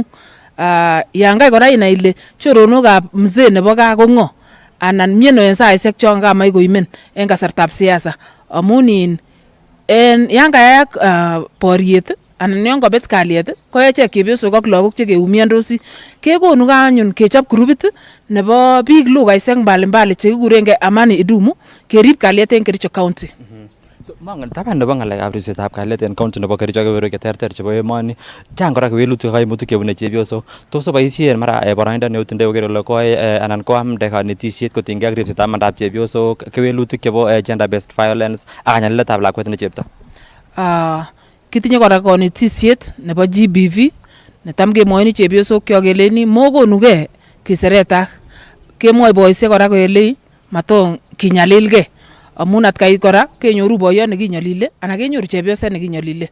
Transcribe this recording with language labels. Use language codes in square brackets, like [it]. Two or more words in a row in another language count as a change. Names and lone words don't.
[kln] Yan kai kora inai ile choronokab mzee nebo gaa ko ng'o anan miano en saisiek chon kamach koimen en kasartab siasa amun yan kayak boriet anan yon kobet kalyet ko echek chepyosok ak lagok chekeumiandosi kekonu anyun kechop grupit nebo biik lugaisiek mbalimbali chekikurenkei Amani Idumu kerib kalyet en Kericho County. So mangen taban nebo ng'alekab ripsetab kalyet en county nebo Kericho kebeberwek cheterter chebo emoni chang kora kewelutik kaimutik chebune chepyosok. Tos oboisien mara boroindo neutindoi koker kole koi anan koamde kanetisiet kotinygei ak ripsetab mandab chepyosok, kewelutik chebo [en] gender based violence [kln] ak kanyaliletab lakwet ne chepto. Kitinye kora kanetisiet nebo GBV netam kemwoini chepyosok kyok keleni mokonugei kiseretak. Kemwoi boisiek kora kelei maton kinyalilgei amun atkai kora kenyoru boiyot nekinyolile anan kenyoru chepyoset nekinyolile.